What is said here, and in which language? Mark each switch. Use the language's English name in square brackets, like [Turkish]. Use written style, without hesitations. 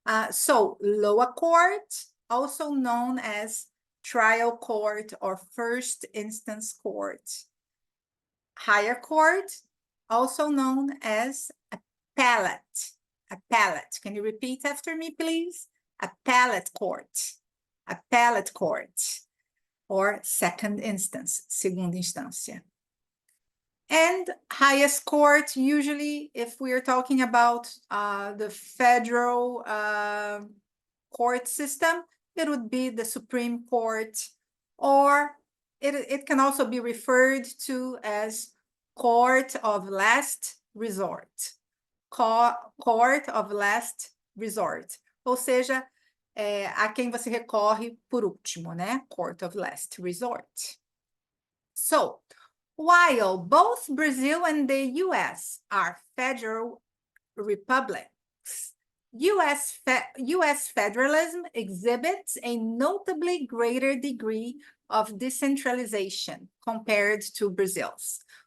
[English] So, lower court, also known as trial court or first instance court. Higher court, also known as appellate. Appellate. Can you repeat after me, please? Appellate court. Appellate court. Or second instance, [Portuguese] segunda instância. [English] And highest court, usually, if we are talking about the federal court system, it would be the Supreme Court, or it can also be referred to as court of last resort. Court of last resort. [Portuguese] Ou seja, a quem você recorre por último, né? [English] Court of last resort. So, while both Brazil and the US are federal republics, US federalism exhibits a notably greater degree of decentralization compared to Brazil's.